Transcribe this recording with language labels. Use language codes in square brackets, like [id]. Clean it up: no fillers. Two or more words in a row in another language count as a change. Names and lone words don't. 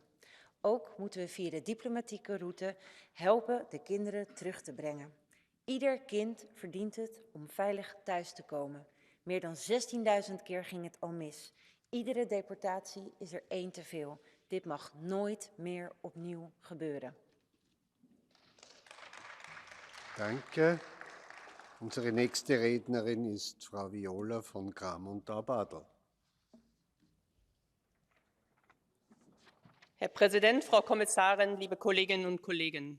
[nl] Ook moeten we via de diplomatieke route helpen de kinderen terug te brengen. Ieder kind verdient het om veilig thuis te komen. Meer dan 16.000 keer ging het al mis. Iedere deportatie is er één te veel. Dit mag nooit meer opnieuw gebeuren. [de] Danke. Unsere nächste Rednerin ist Frau Viola von Kramon-Taubadel. Herr Präsident, Frau Kommissarin, liebe Kolleginnen und Kollegen!